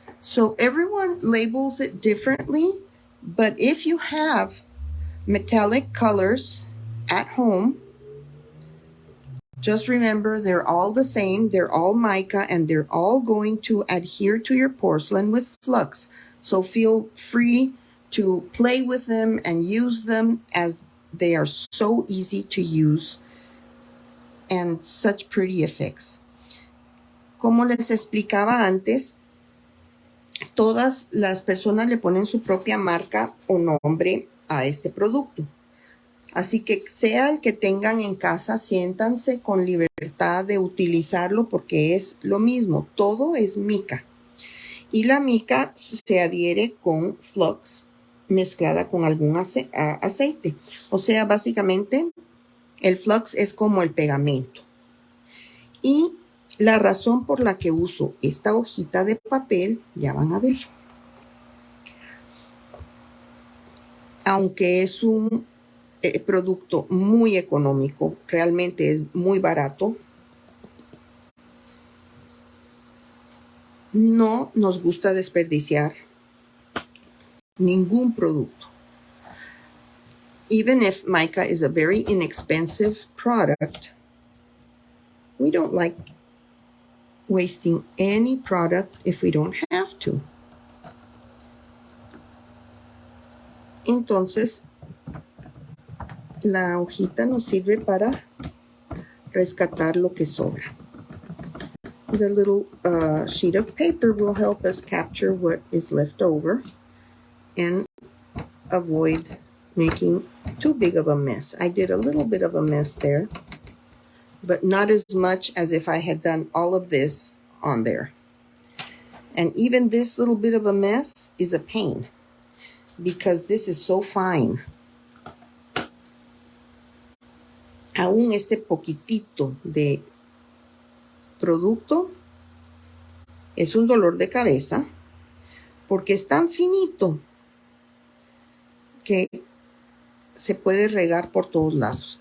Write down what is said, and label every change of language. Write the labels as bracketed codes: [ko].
[en] So everyone labels it differently, but if you have metallic colors at home, just remember they're all the same, they're all mica, and they're all going to adhere to your porcelain with flux. So feel free to play with them and use them, as they are so easy to use and such pretty effects. [es] Como les explicaba antes, todas las personas le ponen su propia marca o nombre a este producto. Así que sea el que tengan en casa, siéntanse con libertad de utilizarlo porque es lo mismo, todo es mica. Y la mica se adhiere con flux mezclada con algún aceite. O sea, básicamente el flux es como el pegamento. Y la razón por la que uso esta hojita de papel, ya van a ver. Aunque es un producto muy económico, realmente es muy barato, no nos gusta desperdiciar ningún producto. [en] Even if mica is a very inexpensive product, we don't like wasting any product if we don't have to. [es] Entonces, la hojita nos sirve para rescatar lo que sobra. [en] The little sheet of paper will help us capture what is left over. and avoid making too big of a mess. I did a little bit of a mess there, but not as much as if I had done all of this on there. And even this little bit of a mess is a pain because this is so fine. [es] Aún este poquitito de producto es un dolor de cabeza porque es tan finito que se puede regar por todos lados.